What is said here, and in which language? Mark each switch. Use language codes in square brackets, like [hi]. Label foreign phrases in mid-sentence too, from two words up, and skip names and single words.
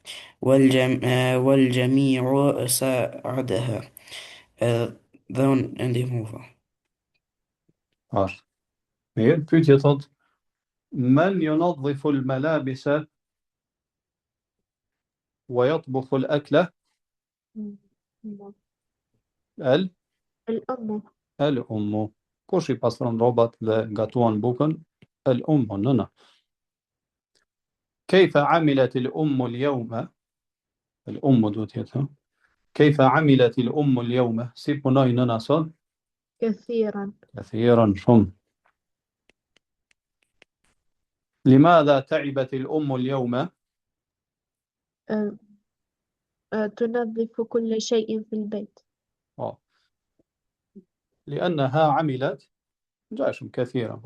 [ar] والجميع ساعدها. [sq] dhe unë e ndihmuva. Ashtu. Mirë, pyetje thot, [ar] من ينظف الملابس ويطبخ الأكل? أمه. El الأم. الأم. [sq] Kush i pastron rrobat dhe gatuan bukën? [ar] الأم, nëna. كيف عملت الأم اليوم؟ [sq] الأم duhet jetë, ha? [ar] كيف عملت الأم اليوم؟ [sq] Si punoi nëna sot? [ar] كثيرا. كثيرا، shumë. لماذا تعبت الأم اليوم؟ آه، تنظف كل شيء في البيت. لأنها عملت جاشم كثيرا.